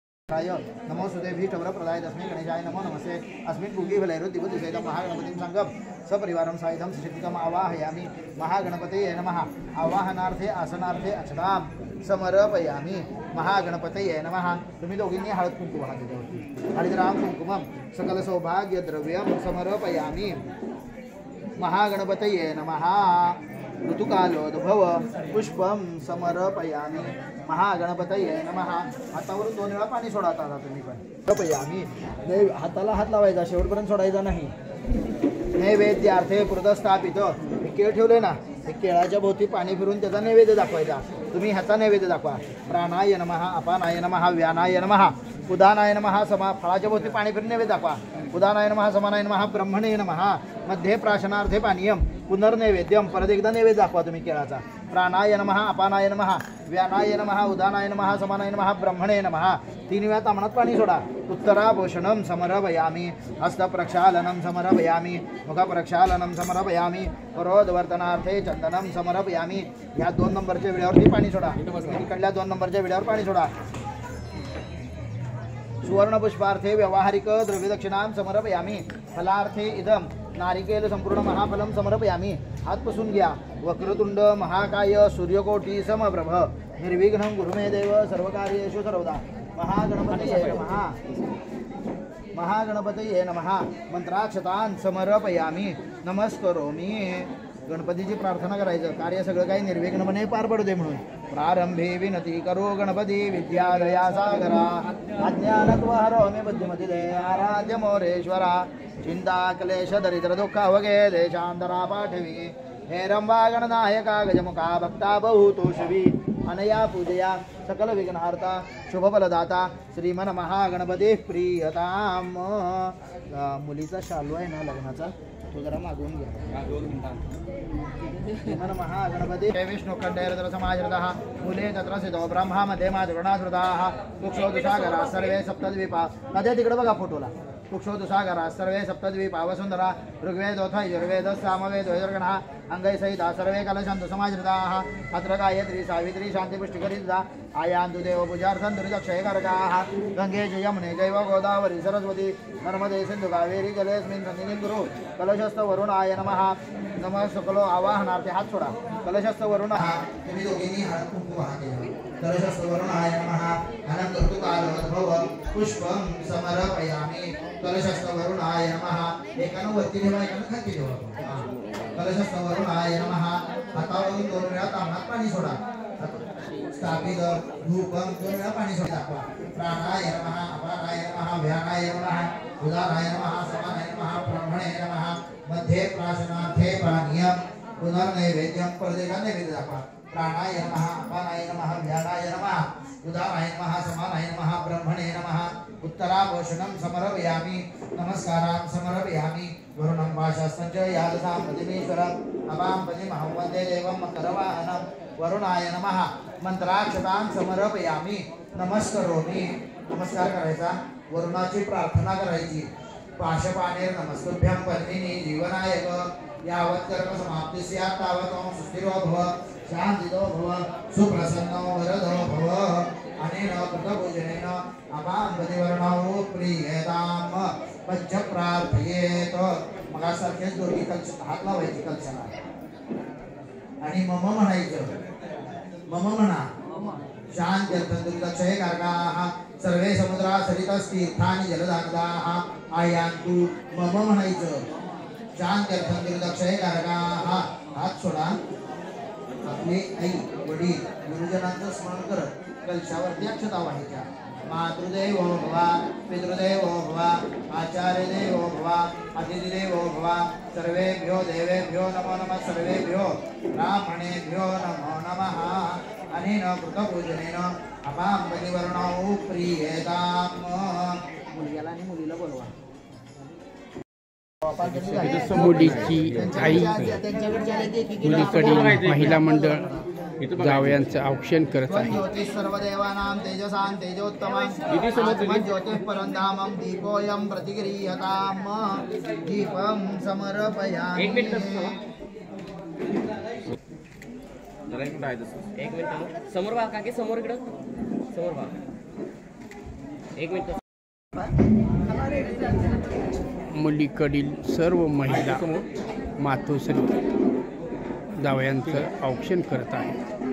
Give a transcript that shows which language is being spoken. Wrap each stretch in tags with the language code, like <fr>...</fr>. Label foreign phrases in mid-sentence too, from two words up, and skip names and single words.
<sa>नमो सुदेभीष्टवरप्रदाय तस्मै गणेशाय नमो नमस्ते अस्मिन् भुगिफलैरुद्दिवतिसहितं महागणपतिं संगम सपरिवारं सायुधं सुशक्तिकम् आवाहयामि। महागणपतये नमः। आवाहनार्थे आसनार्थे अक्षतां समर्पयामि। महागणपतये नमः।</sa> <mr>तुम्ही दोघींनी हळद कुंकू वाहा त्याच्यावरती</mr> <sa>हरिद्राम कुंकुमं सकल सौभाग्य द्रव्यं समर्पयामि। महागणपतये नमः। ऋतुकालोद्भव पुष्पं समर्पयामि। महागणपतये नमः।</sa> <mr>हातावरून 2 वेळा पाणी सोडा आता तुम्ही पण समर्पयामी। हाताला हात लावायचा, शेवटपर्यंत सोडायचा नाही।</mr> <sa>नैवेद्यार्थे पुरतस्थापित</sa> <mr>केळ ठेवले ना, ते केळाच्या भोवती पाणी फिरून त्याचा नैवेद्य दाखवायचा। तुम्ही ह्याचा नैवेद्य दाखवा।</mr> <sa>प्राणाय नमः, अपानाय नमः, व्यानाय नमः, उदानाय नमः।</sa> <mr>फळाच्या भोवती पाणी फिरून नैवेद्य दाखवा।</mr> <sa>उदानाय नमः, समानाय नमः, ब्रह्मणे नमः। मध्ये प्राशनार्थे पानीयम पुनर्नैवेद्यम।</sa> <mr>परत एकदा नैवेद्य दाखवा तुम्ही केळाचा।</mr> <sa>प्राणाय नमः, अपानाय नमः, व्यानाय नमः, उदानाय नमः, समानाय नमः, ब्रह्मणे नमः।</sa> <mr>3 वेळा तामणात पाणी सोडा।</mr> <sa>उत्तराभूषणं समर्पयामि। हस्तप्रक्षालनं समर्पयामि। मुखप्रक्षालनं समर्पयामि। परोदवर्तनार्थे चंदनं समर्पयामि।</sa> <mr>या 2 नंबरच्या विड्यावरती पाणी सोडा। इकडल्या 2 नंबरच्या विड्यावर पाणी सोडा।</mr> <sa>सुवर्णपुष्पार्थे व्यावहारिक द्रव्यदक्षिणां समर्पयामि। फलार्थे इदं नारिकेल संपूर्ण महाफलं समर्पयामि।</sa> <mr>हात पुसून घ्या।</mr> <sa>वक्रतुंड महाकाय सूर्यकोटी समप्रभ निर्विघ्नं कुरु मे देव सर्वकार्येषु सर्वदा। महागणपतये नमः। महागणपतये नमः। मंत्राक्षतान् समर्पयामि। नमस्करोमि।</sa> <mr>गणपतीची प्रार्थना करायचं, कार्य सगळं काही निर्विघ्नपणे पार पडू दे म्हणून। प्रारंभे विनती करो गणपती विद्यादया सागरा। अज्ञानत्वहरो मे बुद्धिमती दे आराध्य मोरेश्वरा। चिंता क्लेश दरिद्र दुःख अवगे देशांतरा पाठवी। हे रंबा गणनायका गजमुखा भक्ता बहुतोषवी।</mr> <sa>अनया पूजया सकल विघ्नहार्ता शुभफलदाता श्रीमन महागणपती प्रियताम।</sa> <mr>मुलीचा शालू आहे ना लग्नाचा, तो जरा मागवून घ्या।</mr> <sa>श्रीमन महागणपती विष्णुखंडेरद्र समाश्रितः मूले तत्र स्थितो ब्रह्मा मध्ये मातृगणाश्रिताः। कुक्षोदसागरा सर्वे सप्तद्वीपा।</sa> <mr>नद्या तिकडे बघा फोटोला।</mr> <sa>कुक्षोदसागरा सर्वे सप्तद्वीपा वसुंधरा ऋग्वेदोऽथ यजुर्वेद सामवेद यजुर्गणः अंगैसहिता सर्वे कलशन्त समाश्रिताः। अत्र गायत्री सावित्री शान्तिपुष्टिकरिता आयान्तु देव पूजार्थं दुरितक्षयकारकाः। गंगे च यमुने चैव गोदावरी सरस्वती नर्मदे सिन्धु कावेरी जलेऽस्मिन् सन्निधिं कुरु। कलशस्थ वरुणाय नमः। नमः सकलो आवाहनार्थे</sa> <mr>हात सोडा।</mr> <sa>कलशस्थ वरुणः</sa> <mr>तुम्ही दोघींनी हळद कुंकू वाहा केला।</mr> <sa>कलशस्थ वरुणाय नमः। अनंत ऋतुकालोद्भव पुष्पं समर्पयामि। कलशस्थ वरुणाय नमः।</sa> <mr>एकानं वरती ठेवा, एकानं खाली ठेवा।</mr> <sa>कलशस्थ वरुणाय नमः।</sa> <mr>हातावरून 2 वेळा तामणात पाणी सोडा।</mr> <sa>स्थापित धूपं</sa> <mr>2 वेळा पाणी सोडा।</mr> <sa>प्राणाय नमः, अपानाय नमः, व्यानाय नमः, उदानाय नमः, समानाय नमः, ब्रह्मणे नमः। मध्ये प्राशनार्थे पानीयं पुनर्नैवेद्यं।</sa> <mr>परदेगा नैवेद्य दाखवा।</mr> <sa>प्राणाय नमः, अपानाय नमः, व्यानाय नमः, उदानाय नमः, समानाय नमः, ब्रह्मणे नमः। उत्तराभूषणं समर्पयामि। नमस्कारां समर्पयामि। वरुणं पाशास्तं च यादसां पतिमेश्वरम् अपां पतिमहं वन्दे देवं मकरवाहनं। वरुणाय नमः। मंत्राक्षतां समर्पयामि।</sa> <mr>नमस्करोमि। नमस्कार करायचा। वरुणाची प्रार्थना करायची।</mr> <sa>पाशपाणेर नमस्कृभ्यं पद्मिनी जीवनायक यावत् कर्म समाप्ति स्यात् तावत् त्वं सुस्थिरो भव शान्तितो भव सुप्रसन्नो वरदो भव। अनेन कृतपूजनेन अपां पतिवर्णौ प्रीयताम। पंच प्रार्थयेत।</sa> <mr>मगासारखेच दोन्ही कलश हात लावायचे कलशाला आणि मम म्हणायचं। मम म्हणा।</mr> <sa>शान्त्यर्थं दुर्लक्षयकारकाः सर्वे समुद्रा सरितस्तीर्थानि जलदानदाः आयान्तु।</sa> <mr>मम म्हणायचं।</mr> <sa>शान्त्यर्थं दुर्लक्षयकारकाः।</sa> <mr>हात सोडा। आपले आई वडील गुरुजनांचं स्मरण करत कलशावरती अक्षता वाहायच्या।</mr> <sa>मातृदेवो भव, पितृदेवो भव, आचार्यदेवो भव, अतिथिदेवो भव। सर्वेभ्यो देवेभ्यो नमो नमः। सर्वेभ्यो ब्राह्मणेभ्यो नमो नमः। अनेन कृतपूजनेन अपां पतिवर्णौ प्रीयताम।</sa> <mr>मुलग्याला आणि मुलीला बोलवा। मुलीची आई मुलीकडील महिला मंडळ जावयांचं औक्षण करत आहे।</mr> <sa>सर्वदेवानां तेजसां तेजोत्तमं ज्योतिः परंधामं दीपोऽयं प्रतिगृह्यताम्। दीपं समर्पयामि।</sa> <mr>एक मिनिट समोर बघा, काकी समोर इकडं समोर बघा। एक मिनिट. मुलीकडील सर्व महिला मातोश्री जावयांचं औक्षण करत आहेत.</mr>